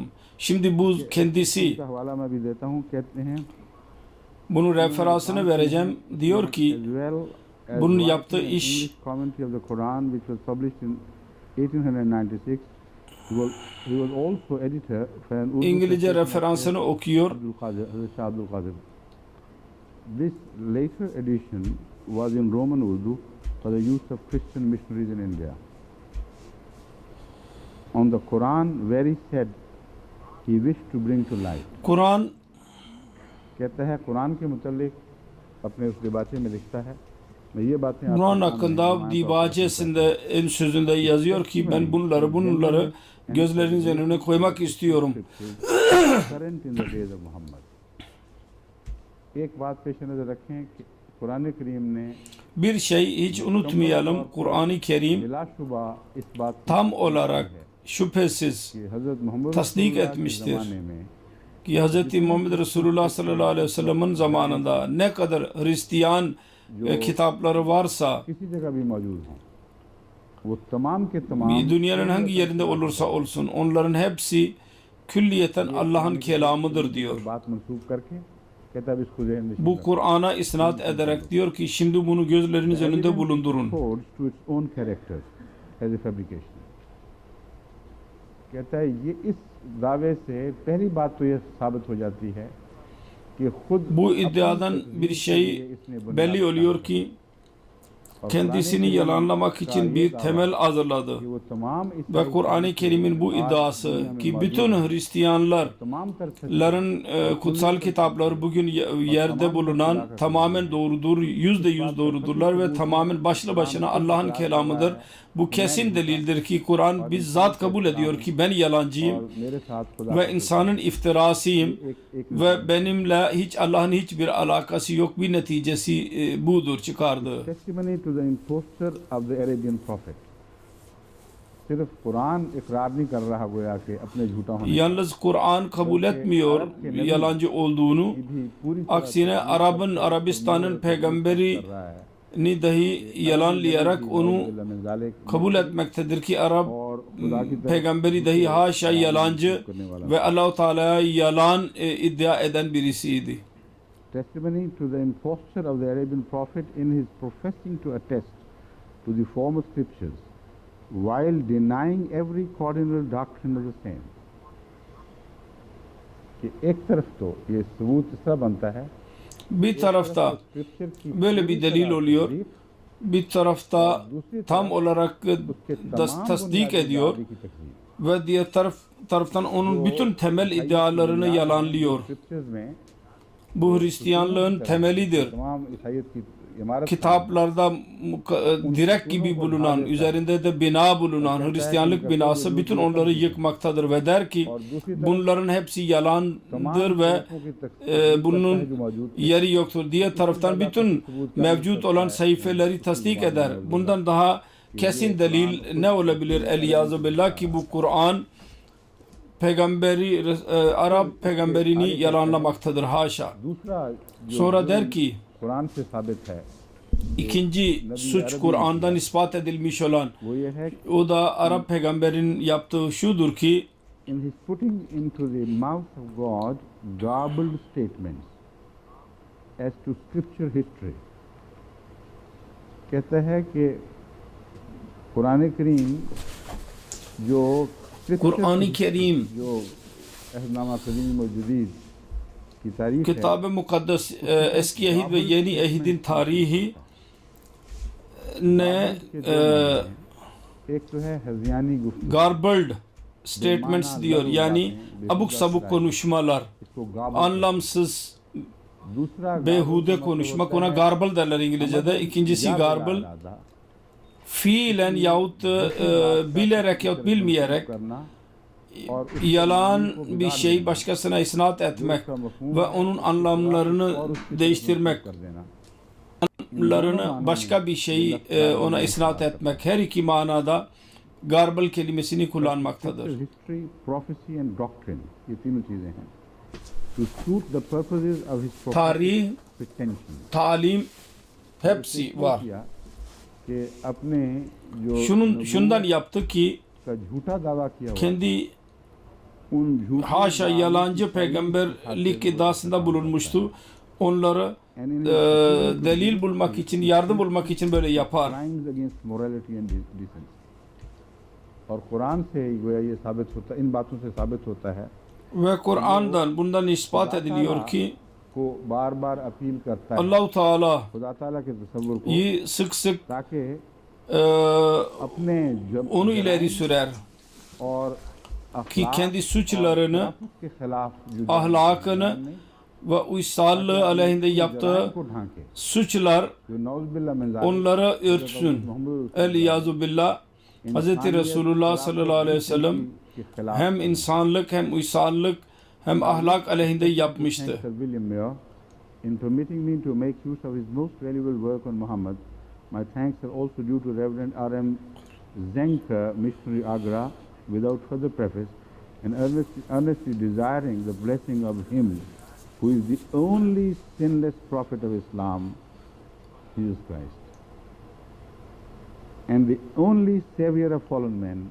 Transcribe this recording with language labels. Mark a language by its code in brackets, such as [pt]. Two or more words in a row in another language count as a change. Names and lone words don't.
[tr] Şimdi bu kendisi, bunun referansını vereceğim. Diyor ki bunun yaptığı iş İngilizce referansını okuyor. [en] This later edition was in Roman Urdu for the use of Christian missionaries in India. On the Quran, where he said he wished to bring to light. [tr] Kur'an [ur] کہتا ہے قرآن کے متعلق اپنے اس دیباچے میں لکھتا ہے. میں یہ باتیں [tr] Kur'an hakkında dibacesinde en sözünde yazıyor ki ben bunları gözlerinizin önüne koymak istiyorum. [en] Current in the days of Muhammad. [ur] ایک بات پیش نظر رکھیں کہ قرآن کریم نے [tr] Bir şey hiç unutmayalım, Kur'an-ı Kerim [ur] بلاشبہ اس بات [tr] tam olarak şüphesiz [ur] کہ حضرت محمد [tr] tasdik [ur] رسول اللہ کے [tr] etmiştir [ur] زمانے میں [tr] ki Hz. Muhammed Resulullah [ar] صلى الله عليه وسلم [tr] zamanında ne kadar Hristiyan kitapları varsa, [ur] کسی جگہ بھی موجود ہیں وہ تمام کے تمام [tr] dünyanın hangi yerinde olursa olsun onların hepsi külliyeten Allah'ın kelamıdır diyor. [ur] بات منسوب کر کے کہتا ہے اس کو ذہن میں [tr] Bu Kur'an'a isnat ederek diyor ki şimdi bunu gözleriniz önünde bulundurun. [en] codes to its own character as a fabrication. [ur] کہتا ہے یہ اس دعوے سے پہلی بات تو یہ ثابت ہو جاتی ہے کہ خود [tr] Bu iddiadan bir şey belli oluyor ki kendisini yalanlamak için bir temel hazırladı. [ur] کہ وہ تمام [tr] Ve Kur'an-ı Kerim'in bu iddiası ki bütün Hristiyanlar [ur] تمام طرح [tr] ların kutsal kitapları bugün yerde bulunan tamamen doğrudur, %100 doğrudurlar ve tamamen başlı başına Allah'ın kelamıdır. Bu kesin delildir ki Kur'an bizzat kabul ediyor ki ben yalancıyım [ur] اور میرے ساتھ خدا [tr] ve insanın iftirasıyım ve benimle hiç Allah'ın hiçbir alakası yok, bir neticesi budur çıkardı. [en] testimony to the impostor of the Arabian prophet. [ur] صرف قرآن اقرار نہیں کر رہا گویا کہ اپنے جھوٹا ہونے [tr] Yalnız Kur'an kabul etmiyor yalancı olduğunu. [ur] کی بھی پوری [tr] Aksine Arabistan'ın peygamberini [ur] رہا ہے [tr] dahi yalanlayarak onu [ar] من ذلك [tr] kabul etmektedir ki Arap [ur] اور خدا کی طرف [tr] peygamberi dahi haşa yalancı ve Allah-u Teala'ya yalan iddia eden birisiydi. [en] testimony to the imposture of the Arabian prophet in his professing to attest to the former scriptures while denying every cardinal doctrine of the same. [ur] کہ ایک طرف تو یہ ثبوت اس طرح بنتا ہے [tr] Bir tarafta [ur] سکرپچر کی [tr] böyle bir delil oluyor, bir tarafta tam olarak tasdik ediyor [ur] کی تقریر [tr] ve diğer taraftan onun bütün temel iddialarını yalanlıyor. [ur] سکرپچرز میں [tr] Bu Hristiyanlığın temelidir. [ur] تمام عیسائیت کی عمارت [tr] Kitaplarda direk gibi bulunan, üzerinde de bina bulunan Hristiyanlık binası bütün onları yıkmaktadır ve der ki bunların hepsi yalandır ve bunun yeri yoktur. Diğer taraftan bütün mevcut olan sayfeleri tasdik eder. Bundan daha kesin delil ne olabilir? [ar] العياذ بالله [tr] ki bu Kur'an Arap peygamberini yalanlamaktadır haşa. [ur] दूसरा [tr] Sonra der ki [ur] قرآن سے ثابت ہے [tr] İkinci suç Kur'an'dan ispat edilmiş olan [ur] وہ یہ ہے [tr] o da Arap peygamberin yaptığı şudur ki [en] in his putting into the mouth of God garbled statements as to scripture history. [ur] کہتا ہے کہ قرآن کریم جو [tr] Kur'an-ı Kerim [ur] جو عہدنامہ قدیم اور جدید کی تاریخ ہے [tr] Kitab-ı Mukaddes Eski Ehid ve Yeni Ehid'in tarihi ne [ur] ایک تو ہے ہذیانی گفتگو [en] garbled statements [tr] diyor, yani abuk sabuk konuşmalar, [ur] اس کو گاربل [tr] anlamsız [ur] दूसरा [tr] behude konuşmak, ona garble derler İngilizce'de. İkincisi garble, fiilen yahut bilerek yahut bilmeyerek [ur] करना [tr] yalan bir şey başkasına isnat etmek ve onun anlamlarını değiştirmek, [ur] کر دینا [tr] anlamlarını başka bir şey ona isnat etmek, her iki manada garble kelimesini kullanmaktadır. [en] history prophecy and doctrine [ur] یہ تینوں چیزیں ہیں [en] to suit the purposes of his [tr] Tarih, [en] pretension [tr] talim hepsi var. [ur] کیا کہ اپنے جو [tr] Şundan yaptı ki [ur] کا جھوٹا دعویٰ کیا ہوا [tr] kendi [ur] ان جھوٹ [tr] haşa yalancı peygamberlik iddiasında bulunmuştu. Onları delil bulmak için, yardım bulmak için böyle yapar. [en] crimes against morality and decency [ur] اور قرآن سے گویا یہ ثابت ہوتا ان باتوں سے ثابت ہوتا ہے [tr] Ve Kur'an'dan bundan ispat ediliyor ki [ur] کو بار بار اپیل کرتا ہے [tr] Allah-u Teala [ur] خدا تعالیٰ کے تصور کو [tr] sık sık [ur] تاکہ اپنے [tr] onu ileri sürer [ur] और [tr] ki kendi suçlarını, [ur] کے خلاف جو [tr] ahlakını ve uysallığı aleyhinde yaptığı [ur] کو ڈھانکے [tr] suçlar [ur] जो [ar] نعوذ بالله من ذلك [tr] onları örtsün. [ar] العياذ بالله. [tr] Hz. [ar] رسول الله صلى الله عليه وسلم [ur] کے خلاف [tr] hem insanlık hem uysallık hem ahlak aleyhinde yapmıştı. [en] Sir William Muir in permitting me to make use of his most valuable work on Muhammad. My thanks are also due to Reverend R.M. Zenker, missionary Agra, without further preface, and earnestly desiring the blessing of him who is the only sinless prophet of Islam, Jesus Christ, and the only savior of fallen men.